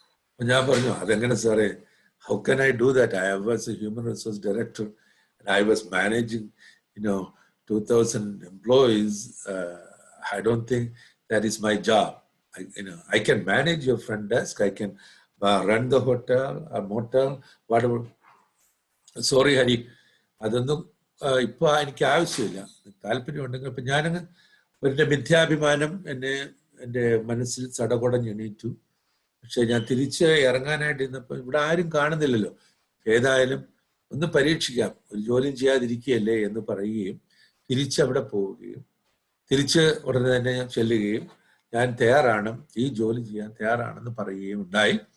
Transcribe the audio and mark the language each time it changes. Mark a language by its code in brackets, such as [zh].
[ml] അപ്പൊ ഞാൻ പറഞ്ഞു, അതെങ്ങനെ സാറേ, [en] how can I do that? I was a human resource director and I was managing 2,000 employees. I don't think that is my job. I can manage your front desk, I can run the hotel or motel, whatever. [ml] Sorry Hari, അതൊന്നും ഇപ്പൊ എനിക്ക് ആവശ്യമില്ല, താല്പര്യമുണ്ടെങ്കിൽ. അപ്പൊ ഞാനങ്ങ് എൻ്റെ മിഥ്യാഭിമാനം എൻ്റെ മനസ്സിൽ ചടകുടഞ്ഞെണീറ്റു. പക്ഷെ ഞാൻ തിരിച്ച് ഇറങ്ങാനായിട്ട് ഇന്നപ്പോൾ ഇവിടെ ആരും കാണുന്നില്ലല്ലോ, ഏതായാലും ഒന്ന് പരീക്ഷിക്കാം, ഒരു ജോലിയും ചെയ്യാതിരിക്കുകയല്ലേ എന്ന് പറയുകയും തിരിച്ചവിടെ പോവുകയും തിരിച്ച് ഉടനെ തന്നെ ഞാൻ ചെല്ലുകയും ഞാൻ തയ്യാറാണ്, ഈ ജോലി ചെയ്യാൻ തയ്യാറാണെന്ന് പറയുകയും ഉണ്ടായി.